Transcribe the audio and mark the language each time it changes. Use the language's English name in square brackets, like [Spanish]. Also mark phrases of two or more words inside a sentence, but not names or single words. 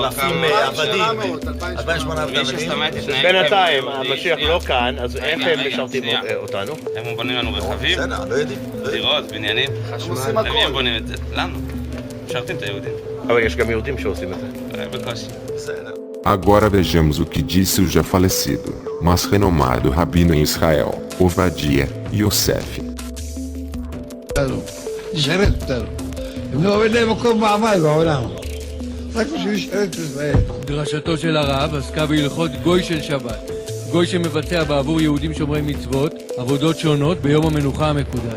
[Hebrew] אלפים עבדים, 2,800 עבדים. בינתיים, המשיח לא כאן, אז איך הם משרתים אותנו? הם בונים לנו רכבים, בסדר, לא יודעים. דירות, בניינים, חשמל, הם בונים את זה. לנו, משרתים את היהודים. אבל יש גם יהודים שעושים את זה. בקושי. בסדר. [Portuguese] Agora vejamos o que disse o já falecido, mas renomado rabino em Israel, Ovadia Yosef. [Hebrew] ישרת אותנו. הם לא עובד להם מקום מעמד בעולם. רק בשביל לשרת את ישראל. דרשתו של הרב עסקה בהלכות גוי של שבת. גוי שמבצע בעבור יהודים שומרי מצוות, עבודות שונות ביום המנוחה המקודש.